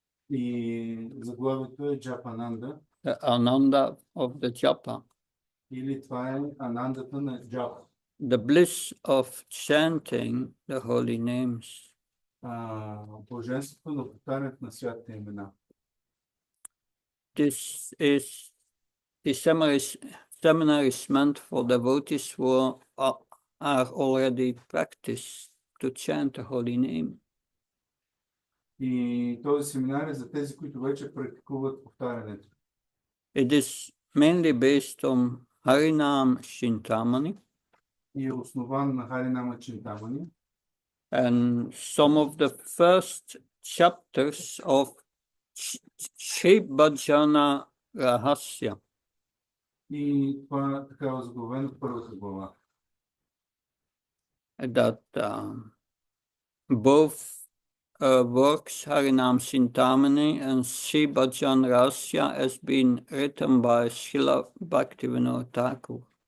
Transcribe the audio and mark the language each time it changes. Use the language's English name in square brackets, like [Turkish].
[Bulgarian] И заглавието е Джапананда. [English] the Ananda of the Japa, [Bulgarian] Или това е анандата на джапа. [English] the bliss of chanting the holy names. [Bulgarian] Блаженството на повтарянето на святите имена. [English] This seminar is meant for devotees who are already practiced to chant the holy name. [Bulgarian] И този семинар е за тези, които вече практикуват повтарянето. [English] It is mainly based on Harinam Chintamani [Bulgarian] И е основан на Харинама Чинтамани. [English] and some of the first chapters of Bhajana Rahasya. [Bulgarian] И това така е заглавено в първата глава. [English] That both works, Harinam Chintamani and Bhajana Rahasya, has been written by Srila Bhaktivinoda Thakur.